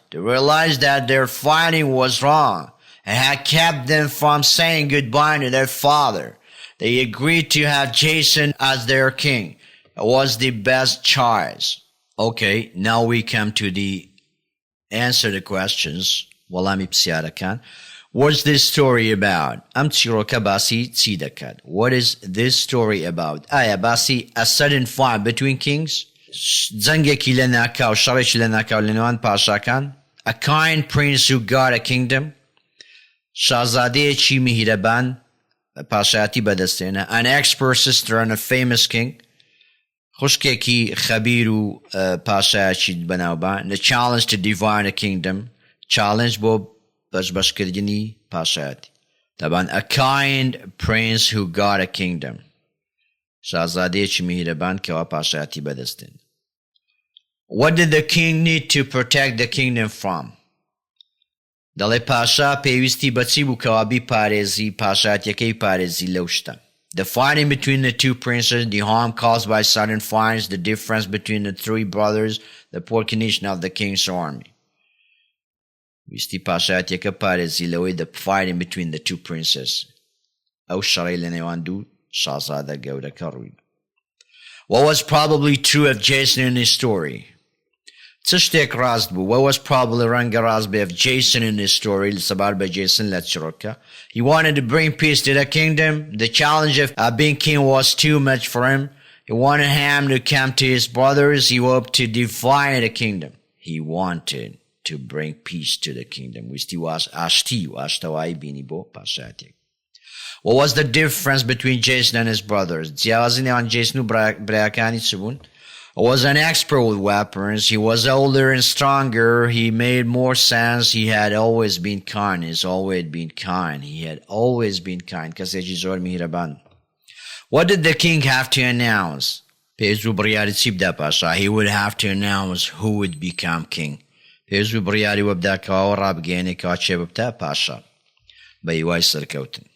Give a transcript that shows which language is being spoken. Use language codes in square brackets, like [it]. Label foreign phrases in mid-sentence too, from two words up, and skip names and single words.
[en] They realized that their fighting was wrong and had kept them from saying goodbye to their father. They agreed to have Jason as their king. It was the best choice. Okay, now we come to the answer the questions. [ckb] وەڵامی پرسیارەکان. [en] What's this story about? [ckb] ئەم چیرۆکە باسی چی دەکات? [en] What is this story about? [ckb] ئایا باسی [en] a sudden fight between kings? [ckb] جەنگێکی لە ناکاو، شەڕێکی لە ناکاو لە نێوان پاشاکان؟ [en] A kind prince who got a kingdom? [ckb] شازادەیەکی میهرەبان پاشایەتی بەدەستێنە. [en] An expert sister and a famous king? [ckb] خوشکێکی خەبیر و پاشایەکی بەناوبان. [en] The challenge to divide a kingdom. [ckb] Challenge بۆ بەشبەشکردنی پاشایەتی. [en] طبعا a kind prince who got a kingdom. [ckb] شازادەیەکی میهرەبان کەوا پاشایەتی بەدەستێن. [en] What did the king need to protect the kingdom from? [ckb] دەڵێ پاشا پێویستی بەچی بوو کەوا بیپارێزی پاشایەتیەکەی پارێزی لەو شتە. [en] The fighting between the two princes, the harm caused by sudden fires, the difference between the three brothers, the poor condition of the king's army. [ckb] ویستی پاشایەتێکە پارێزی لەوەی [en] the fighting between the two princes. [ckb] ئەو شەڕەی لە نێوان دوو شازادە گەورەکە ڕووی. [en] What was probably true of Jason in his story? [ckb] چ شتێک ڕاست بوو؟ [en] What was probably [ckb] ڕەنگە ڕاست بێ [en] of Jason in his story [ckb] سەبار بە Jason لە چڕۆکە. [en] He wanted to bring peace to the kingdom. The challenge of being king was too much for him. He wanted Ham to come to his brothers. He hoped to divide the kingdom. He wanted to bring peace to the kingdom. [ckb] ویستی ئاشتەوایی بینی بۆ پاشایەتێک. [en] What was the difference between Jason and his brothers? [ckb] جیاوازی نێوان Jason و برایەکانی چ بوون؟ [en] He was an expert with weapons. He was older and stronger. He made more sense. He had always been kind. He's always been kind. He had always been kind. [ckb] کەسێکی زۆر میهرەبان. [en] What did the king have to announce? [ckb] پێویست بوو بڕیاری چی بدا پاشا? [en] He would have to announce who would become king. [ckb] پێویست بوو بڕیاری وە بدا کەوا ڕابگەیەنێ کەوا چێ ببتە پاشا بە هیوای سەرکەوتن.